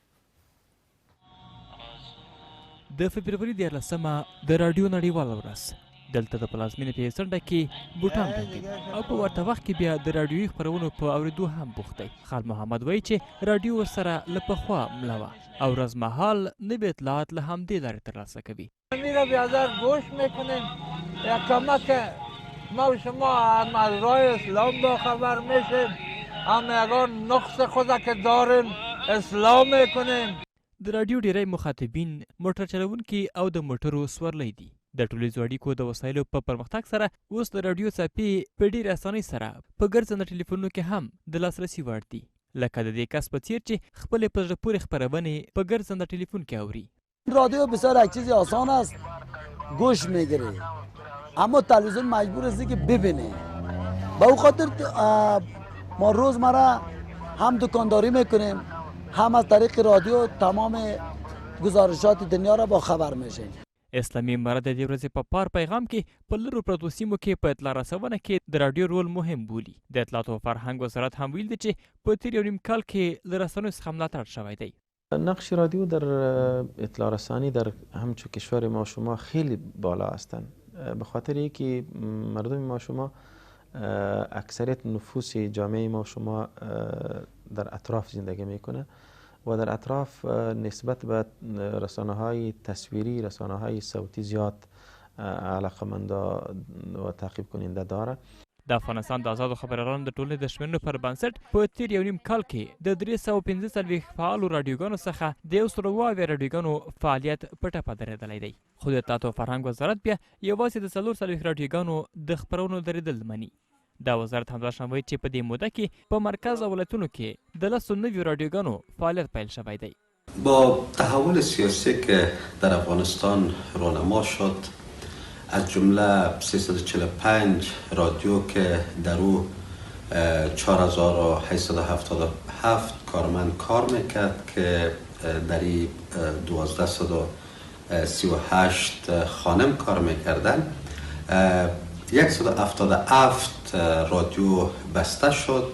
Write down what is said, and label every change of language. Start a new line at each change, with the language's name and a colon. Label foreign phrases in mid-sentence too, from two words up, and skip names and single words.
Pashto: د فبروري 14مه د راډیو نړیواله ورځ دلته د پلازمینې په څنډه کې بوټان بندي او په ورته وخت کې بیا د راډیوي خپرونو په اورېدو هم بوخت دی. خال محمد وایي چې راډیو ورسره له پخوا مله وه او ورځمهال نوي اطلاعات له همدې لارې ترلاسه کوي.
Persian: میره بیادر گوش میکنیم کمک ما و شما هم از راه اسلام با خبر میشیم، هم یگان نقص خود که داریم اصلاح میکنیم.
Pashto: د راډیو ډیری مخاطبین موټر چلونکي او د موټرو سورلی دي. د ټولیزو اړیکو د وسایلو په پرمختګ سره اوس د راډیو څپې په ډېرې اسانۍ سره په ګرځنده ټلیفونونو کې هم د لاسرسي وړ دي، لکه د دې کس په څیر چې خپلې په زړه پورې خپرونې په ګرځنده ټلیفون کې اوري.
Persian: رادیو بسیار یک چیز آسان است گوش میگیره، اما تلویزیون مجبور است که ببینه. به او خاطر ما روزمره هم دکانداری میکنیم، هم از طریق رادیو تمام گزارشات دنیا را با خبر میشیم.
Pashto: اسلامي امارت د دې ورځې په پار پیغام کې په لرو پرتو سیمو کې په اطلاع رسونه کې د راډیو رول مهم بولي. د اطلاعات او فرهنګ وزارت هم ویل دی چې په تیر یو نیم کال کې له رسنیو څخه ملاتړ شوی دی.
Persian: نقش رادیو در اطلاع رسانی در همچون کشور ما شما خیلی بالا هستند، به خاطر اینکه مردم ما شما اکثریت نفوس جامعه ما شما در اطراف زندگی میکنه و در اطراف نسبت به رسانه های تصویری، رسانه های صوتی زیاد علاقمند و تعقیب کننده داره.
Pashto: د افغانستان د آزادو خبريالانو د ټولنې د شمېرنو پر بنسټ په تیر یو نیم کال کې د 345 فعالو راډیوګانو څخه د 120 راډیوګانو فعالیت په ټپه درېدلی دی. خو د اطلاعات او فرهنګ وزارت بیا یوازې د 440 راډیوګانو د خپرونو درېدل مني. دا وزارت همداشان وایي چې په دې موده کې په مرکز او ولایتونو کې د 190 راډیوګانو فعالیت پیل شوی دی.
Persian: با تحول سیاسی که در افغانستان رونما شد، از جمله 345 رادیو که در او 4877 کارمند کار میکرد که در 1238 خانم کار میکردن، 177 رادیو بسته شد.